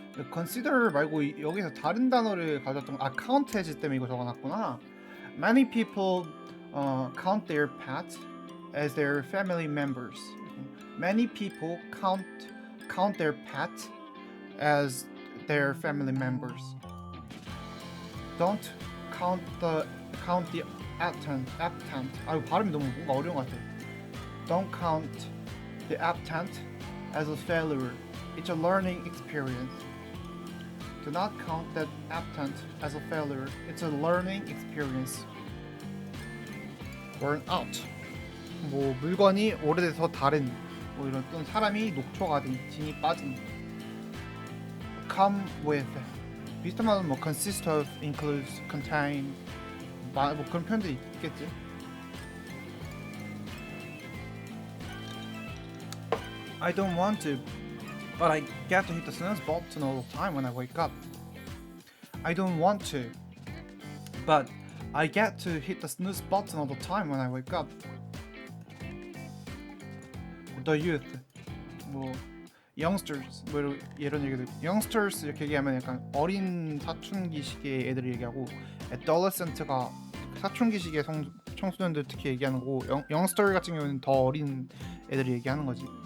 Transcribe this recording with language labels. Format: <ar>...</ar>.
<ko>consider 말고 여기서 다른 단어를 가졌던 count 해질 때문에 이거 적어놨구나.</ko> <en>Many people count their pets as their family members. Many people count their pets as their family members. Don't count the applicant.</en> <ko>발음이 너무 뭔가 어려운 것 같아.</ko> <en>Don't count the applicant as a failure. It's a learning experience. Do not count that applicant as a failure. It's a learning experience. Burn out.</en> <ko>뭐 물건이 오래돼서 다른 뭐 이런 어떤 사람이 녹초가 된 진이 빠진.</ko> <en>Come with.</en> <ko>비슷한 말은 뭐 consist of, includes, contain. 뭐 그런 표현들이 있겠지.</ko> <en>I don't want to, but I get to hit the snooze button all the time when I wake up. I don't want to, but I get to hit the snooze button all the time when I wake up.</en> <ko>the youth, 뭐 youngsters, 뭐 이런 얘기도 youngsters 이렇게 얘기하면 약간 어린 사춘기 시기의 애들을 얘기하고 adolescent가 사춘기 시기의 청소년들 특히 얘기하는 거고 youngster 같은 경우는 더 어린 애들을 얘기하는 거지.</ko>